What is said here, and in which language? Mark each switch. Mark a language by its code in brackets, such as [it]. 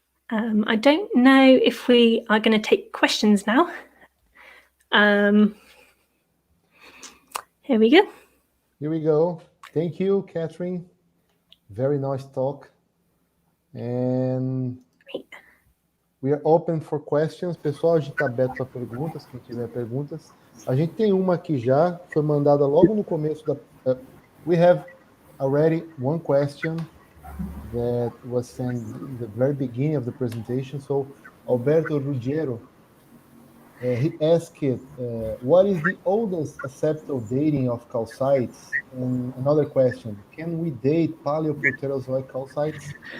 [en] I don't know if we are going to take questions now. Here we go. Here we go. Thank you, Catherine. Very nice talk. And we are open for questions. [pt] Pessoal, a gente está aberto para perguntas, quem tiver perguntas. A gente tem uma aqui já, foi mandada logo no começo da... [en] we have already one question that was sent in the very beginning of the presentation. So Alberto Ruggiero, he asked, what is the oldest acceptable dating of calcites? And another question, can we date Paleoproterozoic calcites?